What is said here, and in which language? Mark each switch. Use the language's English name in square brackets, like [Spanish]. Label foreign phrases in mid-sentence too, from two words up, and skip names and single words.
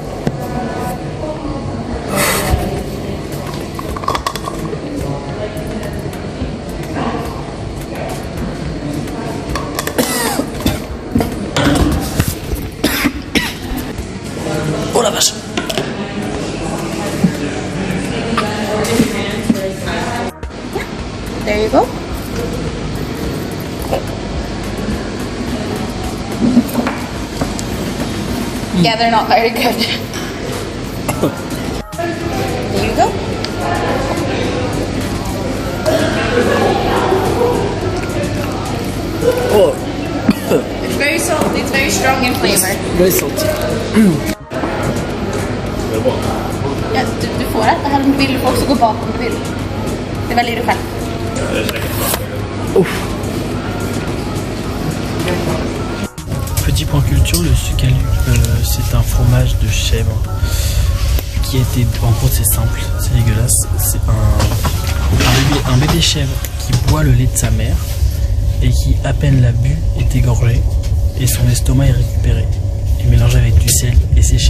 [French] Oh la vache! [English] There you go. Yeah, they're not very good. There you go. Oh! It's very salty. It's very strong in flavor. Very salty. [Swedish] Ja, du får äta här om du vill. Du får också gå bak om du vill. Det väljer du själv. [French] Petit point culture, le sucalú, c'est un fromage de chèvre qui a été, en gros c'est simple, c'est dégueulasse, c'est un bébé chèvre qui boit le lait de sa mère et qui à peine l'a bu est égorgé et son estomac est récupéré et mélangé avec du sel et séché.